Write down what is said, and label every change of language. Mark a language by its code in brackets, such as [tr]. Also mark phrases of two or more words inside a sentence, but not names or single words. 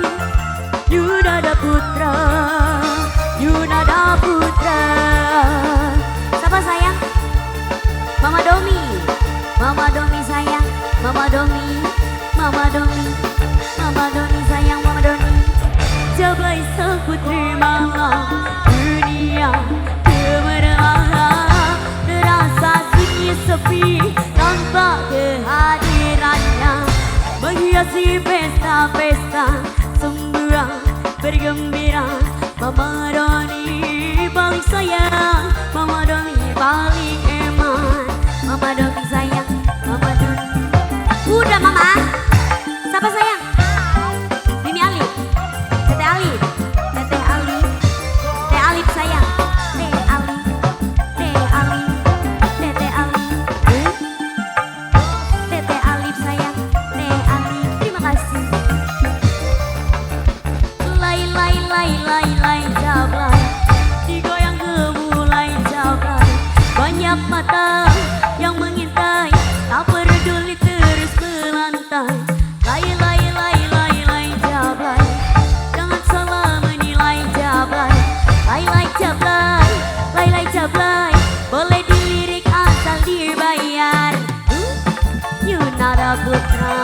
[id] Yunada Putra, Yunada Putra. Siapa sayang? Mama Domi, Mama Domi sayang. Mama Domi, Mama Domi, Mama Domi sayang. Mama Domi. Jablay sang putri malam dunia gemerlap, terasa sunyi sepi tanpa kehadirannya, menghiasi pesta-pesta semua bergembira. Mama Doni paling sayang, Mama Doni paling eman. Mama Doni sayang, Mama Doni. Udah Mama. Siapa sayang? Mimi Ali, Tete Ali, Tete Ali, Tete Alif sayang. Tete Ali, Tete Ali, Tete Ali, Tete Alif sayang. Tete Ali, terima kasih. Lay lay lay lay lay jablay, digoyang gemulai jablay. Banyak mata yang mengintai, tak peduli terus melantai. Lay lay lay lay lay jablay, jangan salah menilai jablay. Lay lay jablay, lay lay jablay, boleh dilirik asal dibayar. Yunada Putra.